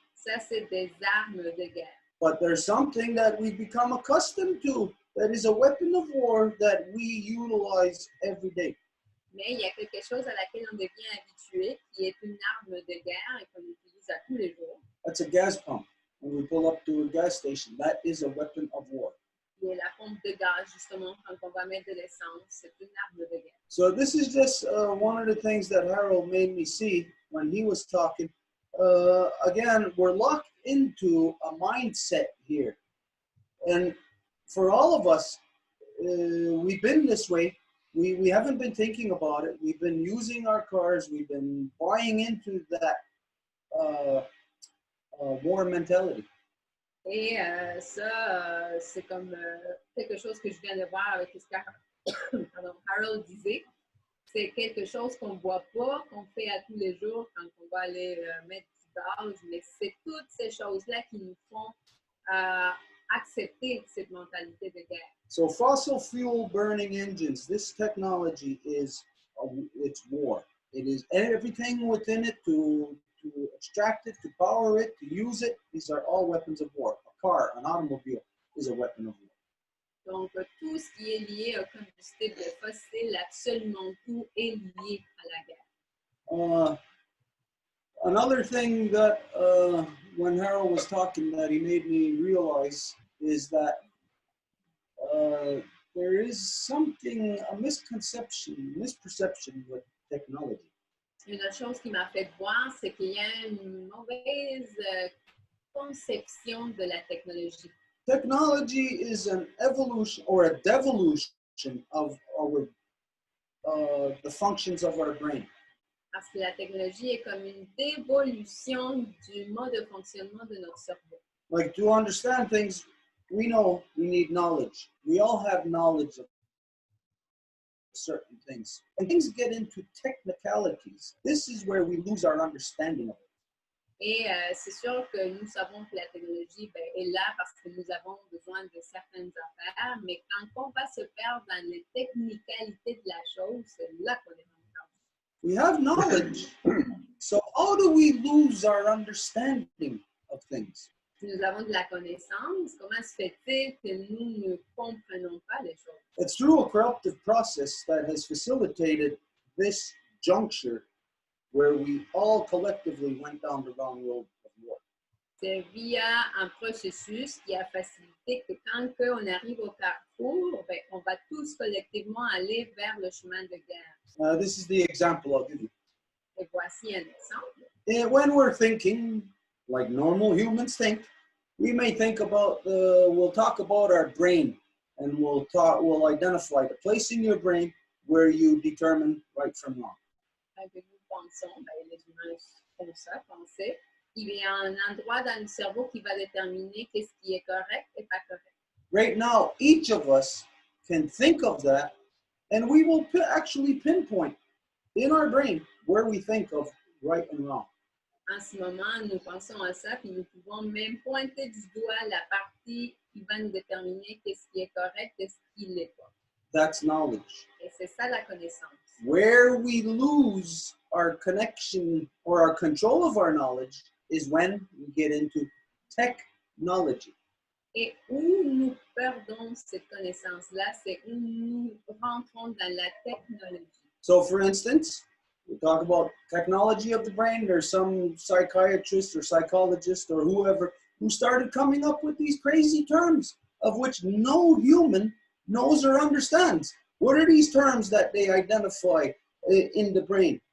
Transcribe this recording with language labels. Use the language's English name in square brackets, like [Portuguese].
[French] Ça, c'est des armes de guerre. [English] But there's something that we become accustomed to that is a weapon of war that we utilize every day. [French] Mais il y a quelque chose à laquelle on devient habitué, qui est une arme de guerre et qu'on utilise à tous les jours. [English] That's a gas pump. When we pull up to a gas station, that is a weapon of war. [French] Et la pompe de gaz, justement, quand on va mettre de l'essence, c'est une arme de guerre. [English] So this is just one of the things that Harold made me see when he was talking. Again, we're locked into a mindset here. And for all of us, we've been this way. We haven't been thinking about it. We've been using our cars. We've been buying into that war mentality. [French] Et ça, c'est comme quelque chose que je viens de voir avec ce que Harold disait. C'est quelque chose qu'on ne voit pas, qu'on fait à tous les jours quand on va aller mettre du gaz, mais c'est toutes ces choses-là qui nous font accepter cette mentalité de guerre. [English] So fossil fuel burning engines, this technology is, it's war. It is everything within it to extract it, to power it, to use it. These are all weapons of war. A car, an automobile is a weapon of war. [French] Donc, tout ce qui est lié au combustible fossile, absolument tout est lié à la guerre. [English] Another thing that when Harold was talking that he made me realize is that there is something, a misperception with technology. [French] Une autre chose qui m'a fait voir, c'est qu'il y a une mauvaise conception de la technologie. [English] Technology is an evolution or a devolution of our the functions of our brain. [French] Parce que la technologie est comme une dévolution du mode de fonctionnement de notre cerveau. [English] Like, to understand things, we know we need knowledge. We all have knowledge of certain things. And things get into technicalities. This is where we lose our understanding of it. [French] Et c'est sûr que nous savons que la technologie est là parce que nous avons besoin de certaines affaires, mais quand on va se perdre dans les technicalités de la chose, c'est là qu'on est en train. [English] We have knowledge, so how do we lose our understanding of things? [French] Si nous avons de la connaissance, comment se fait-il que nous ne comprenons pas les choses? [English] It's through a corruptive process that has facilitated this juncture where we all collectively went down the wrong road of war. [French] C'est via un processus qui a facilité que quand on arrive au carrefour, on va tous collectivement aller vers le chemin de guerre. [English] This is the example I'll give you. [French] Et voici un exemple. [English] And when we're thinking, like normal humans think, we may think about we'll talk about our brain, and we'll identify the place in your brain where you determine right from wrong. [French] Que nous pensons, les humains font ça, penser. Il y a un endroit dans le cerveau qui va déterminer qu'est-ce qui est correct et pas correct. [English] Right now, each of us can think of that, and we will actually pinpoint in our brain where we think of right and wrong. [French] En ce moment, nous pensons à ça, puis nous pouvons même pointer du doigt la partie qui va nous déterminer qu'est-ce qui est correct et ce qui ne l'est pas. [English] That's knowledge. [French] Et c'est ça la connaissance. [English] Where we lose our connection or our control of our knowledge is when we get into technology. [French] Et où nous perdons cette connaissance-là, c'est où nous rentrons dans la technologie. [English] So, for instance, we talk about technology of the brain. There's some psychiatrist or psychologist or whoever who started coming up with these crazy terms of which no human knows or understands. What are these terms that they identify in the brain?